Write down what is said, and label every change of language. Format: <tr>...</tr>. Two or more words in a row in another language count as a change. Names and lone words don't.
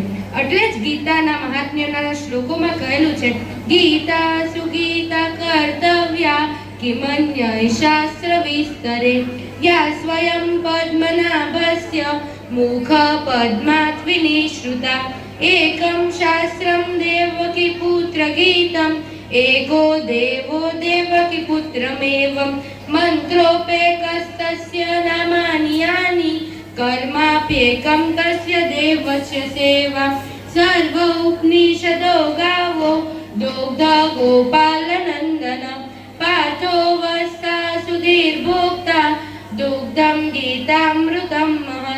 <gu>એટલે જ ગીતાના મહાત્મ્યના શ્લોકોમાં કહેલું છે,</gu> <sa>ગીતા સુગીતા કર્તવ્યા કિમન્ય શાસ્ત્ર વિસ્તરે યા સ્વયં પદ્મનાભસ્ય મુખ પદ્માત વિનિશ્રુતા એકમ શાસ્ત્રમ દેવકી પુત્ર ગીતમ एको देवो देवकी पुत्रमेवं मंत्रोपेकस्तस्य नामानि यानि કર્માપ્યેકં તસ્ય દેવસ્ય સેવા સર્વ ઉપનિષદો ગાવો દુગ્ધ ગોપાલનંદન પાર્થો વસ્તા સુધીર્ભોક્તા દુગ્ધમ ગીતામૃતમ મહત.</sa>